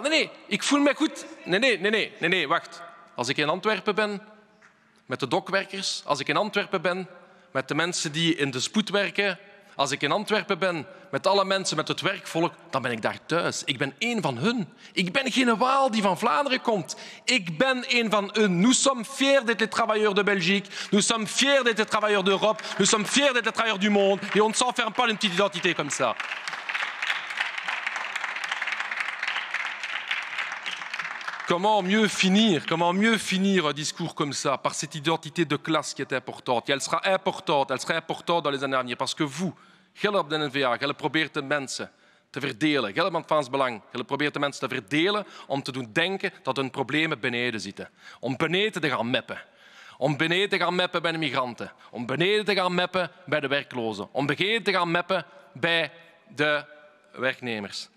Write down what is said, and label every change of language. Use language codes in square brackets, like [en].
[nl] Nee, ik voel me goed. Nee, wacht. Als ik in Antwerpen ben met de dokwerkers, als ik in Antwerpen ben met de mensen die in de spoed werken. Als ik in Antwerpen ben, met alle mensen, met het werkvolk, dan ben ik daar thuis. Ik ben één van hun. Ik ben geen Waal die van Vlaanderen komt. Ik ben één van hun. [fr] Nous sommes fiers d'être les travailleurs de Belgique. Nous sommes fiers d'être les travailleurs d'Europe. Nous sommes fiers d'être les travailleurs du monde. Et on ne s'enferme pas d'une petite identité comme ça. Comment mieux finir un discours comme ça, par cette identité de classe qui est importante. Et elle sera importante dans les années à venir. Parce que vous, [nl] jullie op de N-VA, jullie probeert de mensen te verdelen. Jullie van het Vlaams Belang, jullie probeert de mensen te verdelen om te doen denken dat hun problemen beneden zitten. Om beneden te gaan meppen. Om beneden te gaan meppen bij de migranten. Om beneden te gaan meppen bij de werklozen. Om beneden te gaan meppen bij de werknemers.